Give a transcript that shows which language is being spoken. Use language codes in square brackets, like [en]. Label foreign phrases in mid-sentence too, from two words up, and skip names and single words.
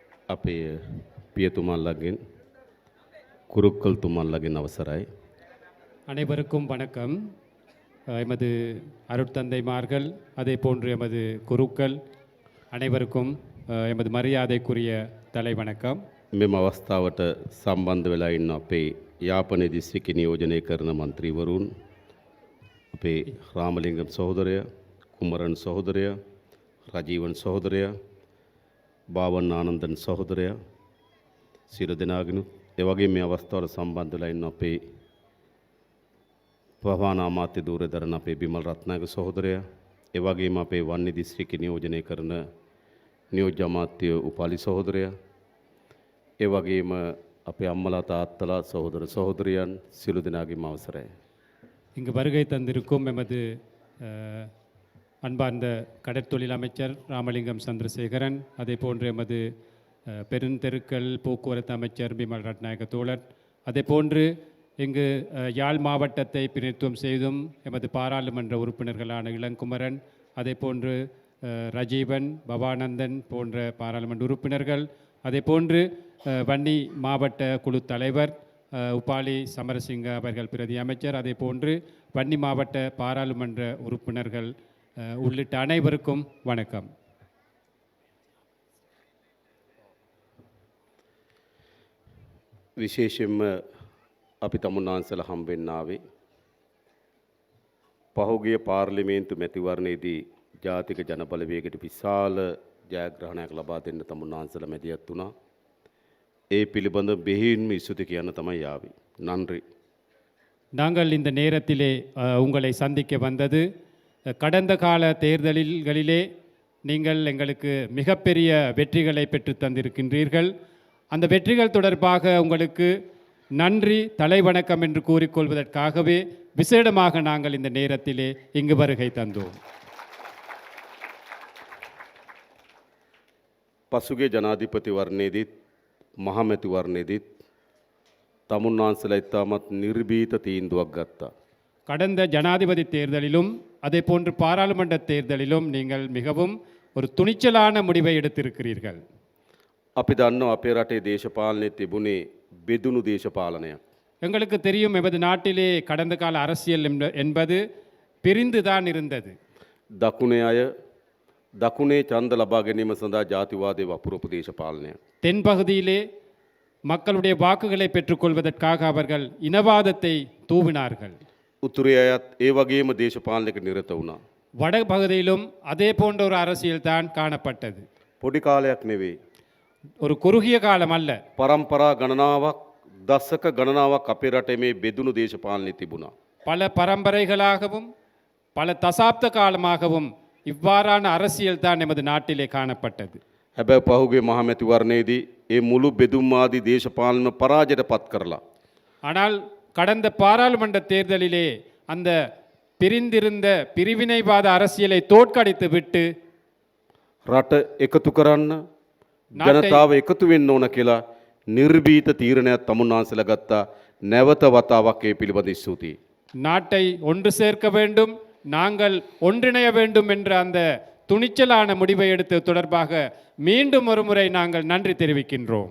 [si] අපේ පියතුමන්ලගෙන් කුරුක්කල් තුමන්ලගෙන් අවසරයි. [ta] அனைவருக்கும் வணக்கம். எமது அருட்தந்தைமார்கள் அதே போன்று எமது குருக்கள் அனைவருக்கும் எமது மரியாதைக்குரிய தலை வணக்கம். [si] මෙම අවස්ථාවට සම්බන්ධ වෙලා ඉන්න අපේ යාපනයේ දිස්ත්‍රික්ක නියෝජනය කරන මන්ත්‍රීවරුන්, අපේ රාමලිංගම් සහෝදරය, කුමරන් සහෝදරය, රජීවන් සහෝදරය, බාවන් ආනන්දන් සහෝදරය, සියලු දෙනාගෙනුත් ඒ වගේම මේ අවස්ථාවට සම්බන්ධ වෙලා ඉන්න අපේ ප්‍රධාන අමාත්‍ය ධූරදරන අපේ බිමල් රත්නායක සහෝදරයා, ඒ වගේම අපේ වන්නි දිස්ත්‍රික්කේ නියෝජනය කරන නියෝජ්‍ය අමාත්‍ය උපාලි සහෝදරයා, ඒ වගේම අපේ අම්මලා තාත්තලා සහෝදර සහෝදරියන් සියලු දෙනාගේම අවසරයි. [ta] இங்கு வருகை தந்திருக்கும் எமது அன்பார்ந்த கடற்தொழில் அமைச்சர் ராமலிங்கம் சந்திரசேகரன், அதே போன்று எமது பெருந்தெருக்கள் போக்குவரத்து அமைச்சர் பிமல் ரட்நாயக தோழர், அதே போன்று இங்கு யாழ் மாவட்டத்தை பிரதிநிதித்துவம் செய்தும் எமது பாராளுமன்ற உறுப்பினர்களான இளங்குமரன், அதே போன்று ரஜீவன், பவானந்தன் போன்ற பாராளுமன்ற உறுப்பினர்கள், அதே போன்று வன்னி மாவட்ட குழு தலைவர் உபாலி சமரசிங்க அவர்கள் பிரதி அமைச்சர், அதே போன்று வன்னி மாவட்ட பாராளுமன்ற உறுப்பினர்கள் உள்ளிட்ட அனைவருக்கும் வணக்கம். [si] විශේෂයෙන්ම අපි තමුන්නාන්සල හම්බෙන්න ආවේ පහුගිය පාර්ලිමේන්තු මැතිවරණයේදී ජාතික ජනබලවේගයට විශාල ජයග්‍රහණයක් ලබා දෙන්න තමුන්නාන්සල මැදිහත් වුණා. ඒ පිළිබඳ බෙහෙවින්ම ස්තුති කියන්න තමයි ආවේ. [ta] நன்றி. நாங்கள் இந்த நேரத்திலே உங்களை சந்திக்க வந்தது, கடந்த கால தேர்தல்களிலே நீங்கள் எங்களுக்கு மிகப்பெரிய வெற்றிகளை பெற்று தந்திருக்கின்றீர்கள். அந்த வெற்றிகள் தொடர்பாக உங்களுக்கு நன்றி, தலைவணக்கம் என்று கூறிக்கொள்வதற்காகவே விசேடமாக நாங்கள் இந்த நேரத்திலே இங்கு வருகை தந்தோம். [si] පසුගේ ජනාධිපතිවරණයේදීත් මහමැතිවරණයේදීත් තමුන්නාන්සලා ඉතාමත් නිර්භීත තීන්දුවක් ගත්තා. [ta] கடந்த ஜனாதிபதி தேர்தலிலும் அதே போன்று பாராளுமன்ற தேர்தலிலும் நீங்கள் மிகவும் ஒரு துணிச்சலான முடிவை எடுத்திருக்கிறீர்கள். [si] අපි දන්නවා අපේ රටේ දේශපාලනයේ තිබුණේ බෙදුණු දේශපාලනයක්. [ta] எங்களுக்கு தெரியும், எமது நாட்டிலே கடந்த கால அரசியல் என்பது பிரிந்துதான் இருந்தது. [si] දකුණේ අය දකුණේ ඡන්ද ලබා ගැනීම සඳහා ජාතිවාදයේ වපුරපු දේශපාලනයක්. [ta] தென்பகுதியிலே மக்களுடைய வாக்குகளை பெற்றுக்கொள்வதற்காக அவர்கள் இனவாதத்தை தூவினார்கள். [si] උතුරේ අයත් ඒ වගේම දේශපාලනයක නිරත වුණා. [ta] வடபகுதியிலும் அதே போன்ற ஒரு அரசியல் தான் காணப்பட்டது. [si] පොඩි කාලයක් නෙවෙයි. [ta] ஒரு குறுகிய காலம் அல்ல, [si] පරම්පරා ගණනාවක් දශක ගණනාවක් අපේ රටේ මේ බෙදුණු දේශපාලනය තිබුණා. [ta] பல பரம்பரைகளாகவும் பல தசாப்த காலமாகவும் இவ்வாறான அரசியல் தான் எமது நாட்டிலே காணப்பட்டது. [si] හැබැයි පහුගිය මහමැතිවරණයේදී ඒ මුළු බෙදුම්වාදී දේශපාලන පරාජයට පත් කරලා [ta] ஆனால் கடந்த பாராளுமன்ற தேர்தலிலே அந்த பிரிந்திருந்த பிரிவினைவாத அரசியலை தோற்கடித்து விட்டு [si] රට එකතු කරන්න, ජනතාව එකතු වෙන්න ඕන කියලා නිර්භීත තීරණයක් තමුන්නාන්සලා ගත්තා. නැවත වතාවක් ඒ පිළිබඳ ස්තුතියි. [ta] நாட்டை ஒன்று சேர்க்க வேண்டும், நாங்கள் ஒன்றிணைய வேண்டும் என்ற அந்த துணிச்சலான முடிவை எடுத்து தொடர்பாக மீண்டும் ஒரு முறை நாங்கள் நன்றி தெரிவிக்கின்றோம்.